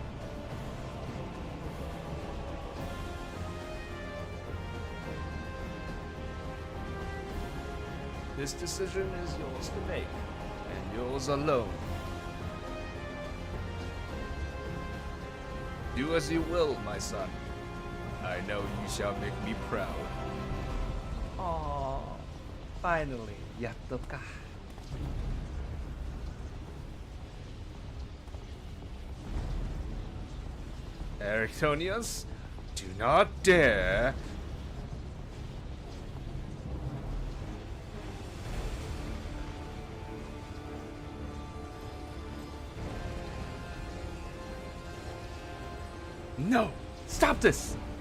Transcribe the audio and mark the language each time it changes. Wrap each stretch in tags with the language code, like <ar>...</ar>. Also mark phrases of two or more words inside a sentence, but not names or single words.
<en>This decision is yours to make, and yours alone. Do as you will, my son. I know you shall make me proud. Aww, finally,</en> <ja>やっとか.</ja> <en>Erictonius, do not dare. No! Stop this!</en>